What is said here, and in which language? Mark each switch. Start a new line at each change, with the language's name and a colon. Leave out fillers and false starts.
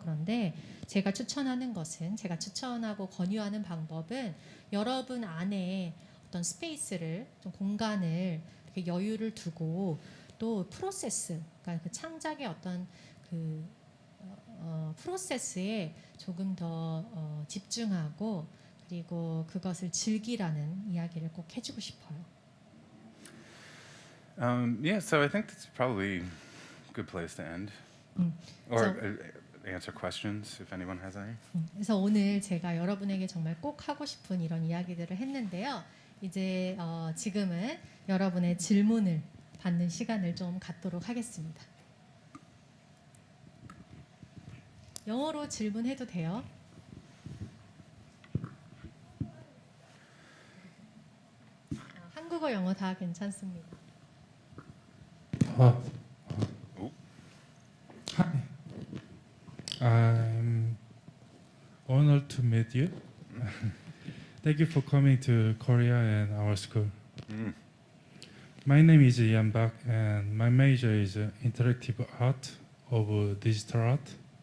Korean: 그런데 제가 추천하고 권유하는 방법은 여러분 안에 어떤 스페이스를, 좀 공간을, 이렇게 여유를 두고, 또 프로세스, 그러니까 그 창작의 어떤 프로세스에 조금 더 집중하고, 그리고 그것을 즐기라는 이야기를 꼭 해주고 싶어요.
English: So I think that's probably a good place to end. Or answer questions if anyone has any.
Korean: 그래서 오늘 제가 여러분에게 정말 꼭 하고 싶은 이런 이야기들을 했는데요. 이제 지금은 여러분의 질문을 받는 시간을 좀 갖도록 하겠습니다. 영어로 질문해도 돼요. 한국어, 영어 다 괜찮습니다.
English: Hi, I'm honored to meet you. Thank you for coming to Korea and our school. My name is Ian Bak, and my major is interactive art of digital art.